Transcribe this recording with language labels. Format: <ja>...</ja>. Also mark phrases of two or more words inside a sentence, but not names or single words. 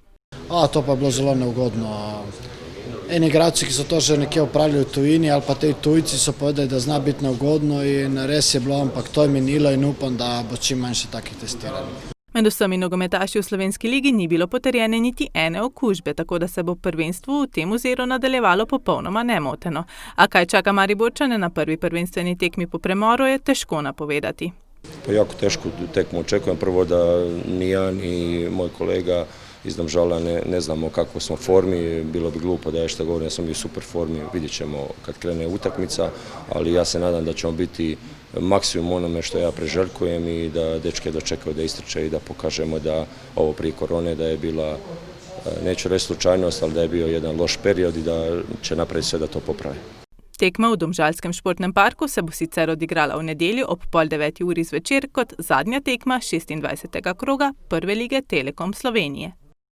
<sl>To pa je bilo zelo neugodno. Eni igralci, ki so to že nekje opravili v tujini ali pa tej tujci so povedali, da zna biti neugodno in res je bilo, ampak to je minilo in upam, da bo čim manjše takih testiranj. Med vsemi nogometaši v slovenski ligi ni bilo potrjene niti ene okužbe, tako da se bo prvenstvo v tem oziru nadaljevalo popolnoma nemoteno. A kaj čaka Mariborčane na prvi prvenstveni tekmi po premoru, je težko napovedati.</sl> <hr>Pa jako teško tekmu očekujem. Prvo da ni ja ni moj kolega iz Domžala ne znamo kako smo formi, bilo bi glupo da je što govorim, ja sam bio u super formi, vidjet ćemo kad krene utakmica, ali ja se nadam da ćemo biti maksimum onome što ja preželjkujem i da dečke dočekaju da istrče i da pokažemo da ovo prije korone da je bila, neću reći slučajnost, ali da je bio jedan loš period i da će napraviti sve da to popravi.</hr> <sl>Tekma v Domžalskem športnem parku se bo sicer odigrala v nedeljo ob 8:30 zvečer kot zadnja tekma 26. kroga Prve lige Telekom Slovenije.</sl>